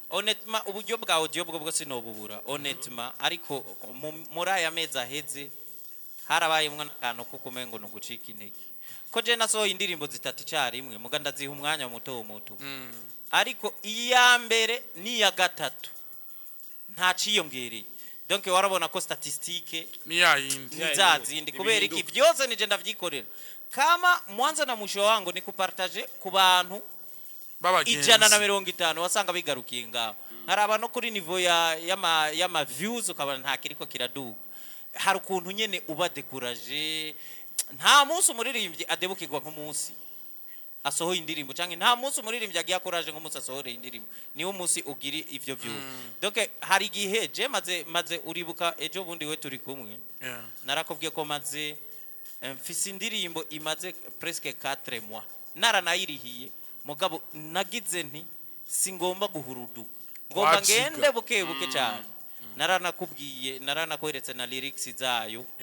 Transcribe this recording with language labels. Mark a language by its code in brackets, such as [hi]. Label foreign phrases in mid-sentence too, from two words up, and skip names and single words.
[rn] honnêtement uburyo bwa audio bwo bwose no bubura honnêtement ariko muri aya meza aheze harabaye mwana kantu ko kumengo no gucika intege ko je nasohoye indirimbo zitatu cyarimwe muga ndaziha umwanya muto ariko iya mbere ni ya gatatu nta ciyongereye donc warabona ko statistique ni yindi nzazindi kubera iki byose nije ndavyikorera [sw] kama mwanzo na mwisho wangu ni [rn] kupartage ku bantu babagenzi 150 wasanga bigarukiye ngaho nkaraba no kuri niveau ya views ukabana nta kiriko kiraduga hari ukuntu nyene uba découragé nta munsi umuririmbyi adebukirwa nk'umunsi asohoye indirimbo canke nta munsi umuririmbyi agiye akoraje nk'umunsi asohore indirimbo niwo munsi ugiri ivyo views donc hari igihe je maze uribuka ejo bundi we turi kumwe narakubwiye ko maze mfise indirimbo imaze [fr] presque 4 mois [rn] naranayirihiye mugabo nagize nti singomba guhuruduka ngomba ngende buke cyane naranakweretse na lyrics zayo